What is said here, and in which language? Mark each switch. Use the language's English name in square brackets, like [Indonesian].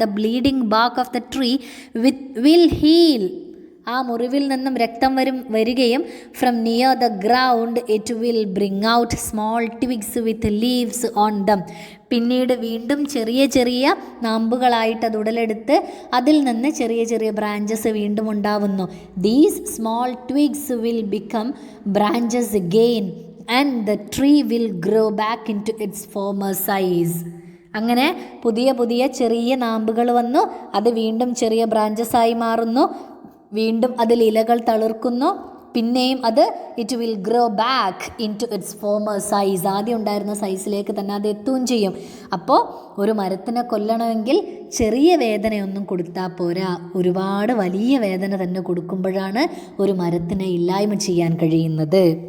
[English] the bleeding bark of the tree will heal, [Malayalam] ആ മുറിവിൽ നിന്നും രക്തം വരികയും [English] From near the ground it will bring out small twigs with leaves on them. [Malayalam] പിന്നീട് വീണ്ടും ചെറിയ നാമ്പുകളായിട്ട് അത് ഉടലെടുത്ത് അതിൽ നിന്ന് ചെറിയ ബ്രാഞ്ചസ് വീണ്ടും ഉണ്ടാവുന്നു. [English] These small twigs will become branches again and the tree will grow back into its former size. [Malayalam] അങ്ങനെ പുതിയ ചെറിയ നാമ്പുകൾ വന്നു, അത് വീണ്ടും ചെറിയ ബ്രാഞ്ചസ് ആയി മാറുന്നു, വീണ്ടും അതിൽ ഇലകൾ തളിർക്കുന്നു, പിന്നെയും അത് [English] It will grow back into its former size. [Malayalam] ആദ്യം ഉണ്ടായിരുന്ന സൈസിലേക്ക് തന്നെ അത് എത്തുകയും ചെയ്യും. അപ്പോൾ ഒരു മരത്തിനെ കൊല്ലണമെങ്കിൽ ചെറിയ വേദനയൊന്നും കൊടുത്താൽ പോരാ, ഒരുപാട് വലിയ വേദന തന്നെ കൊടുക്കുമ്പോഴാണ് ഒരു മരത്തിനെ ഇല്ലായ്മ ചെയ്യാൻ കഴിയുന്നത്.